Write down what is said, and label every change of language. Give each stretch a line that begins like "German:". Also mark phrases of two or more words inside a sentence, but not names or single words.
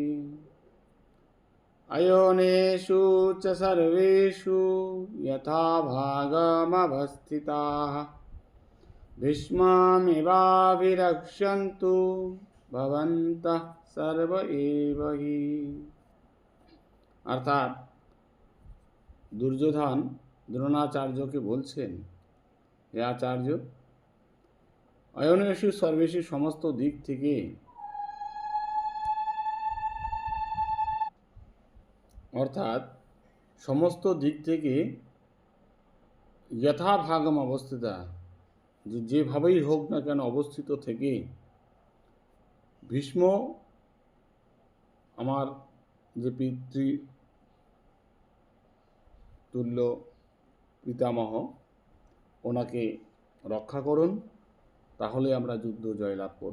Sanskrit: अयोनेषु च सर्वेषु यथाभागमवस्थिताः भीष्मामेवाभिरक्षन्तु भवन्तः सर्व एव हि।
Bangla: অর্থাৎ দুর্যোধন দ্রোণাচার্য কে বলছেন, হে আচার্য,
Sanskrit: अयोनेषु सर्वेषु
Bangla: সমস্ত দিক থেকে অর্থাৎ সমস্ত দিক থেকে
Sanskrit: যথাভাগম অবস্থিতা,
Bangla: যেভাবেই হোক না কেন অবস্থিত থেকে ভীষ্ম আমার যে পিতৃ তুল্য পিতামহ, ওনাকে রক্ষা করুন, তাহলে আমরা যুদ্ধ জয়লাভ করব।